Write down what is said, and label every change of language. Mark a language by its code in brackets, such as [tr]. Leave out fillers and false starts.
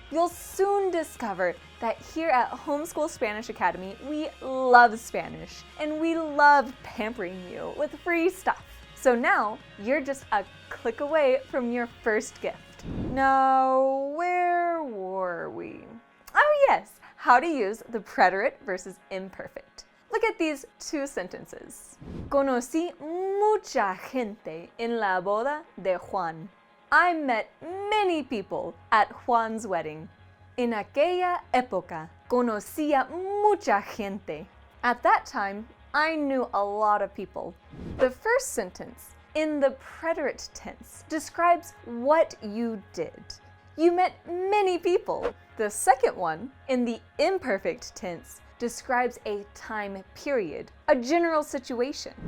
[en] You'll soon discover that here at Homeschool Spanish Academy, we love Spanish and we love pampering you with free stuff. So now you're just a click away from your first gift. Now, where were we? Oh yes, how to use the preterite versus imperfect. Look at these two sentences. [es] Conocí mucha gente en la boda de Juan. [en] I met many people at Juan's wedding. [es] En aquella época, conocía mucha gente. [en] At that time, I knew a lot of people. The first sentence, in the preterite tense, describes what you did. You met many people. The second one, in the imperfect tense, describes a time period, a general situation.